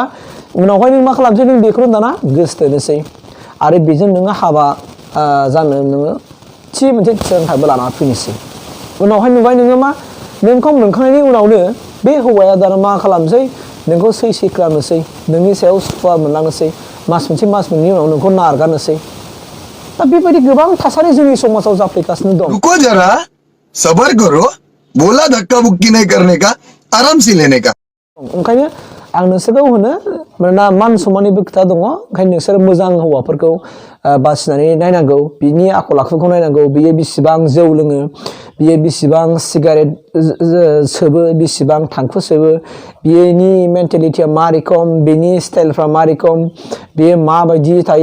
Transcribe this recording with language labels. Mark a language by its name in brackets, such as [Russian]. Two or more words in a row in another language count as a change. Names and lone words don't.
[Bodo] उनावहाय नों मा खालामसै, नों बेखौनो दाना गोसोथोनोसै आरो बेजों नोङो हाबा जानो नोङो थि मोनसे थिरांथाबो लाना फैनोसै। उनावहाय नुबाय नोङो मा, नोंखौ मोनखांनायनि उनावनो बे हौवाया दाना मा खालामनोसै, नोंखौ सैसे खालामनोसै, नोंनि सायाव सुखुवा मोनलांनोसै, मास मोनसे मास मोननैनि उनाव नोंखौ नारगारनोसै। दा बेबायदि गोबां थासारि जोंनि समाजाव जाफ्लेगासिनो दं। [Hindi] रुको जरा सबर करो, बोला धक्का बुक्की नहीं करने का, आराम से लेने का। [Bodo] ओंखायनो आं नोंसोरखौ होनो, मानोना मान सम्माननिबो खोथा दङ। ओंखायनो नोंसोर मोजां हौवाफोरखौ बासिनानै नायनांगौ, बिनि आखल आखुखौ नायनांगौ। बियो बेसेबां जौ लोङो, बियो बेसेबां सिगारेट सोबो, बेसेबां थांखु सोबो, बिनि मेन्टेलिटिया मा रोखोम, बिनि स्टाइलफ्रा मा रोखोम, बियो माबायदि थायो।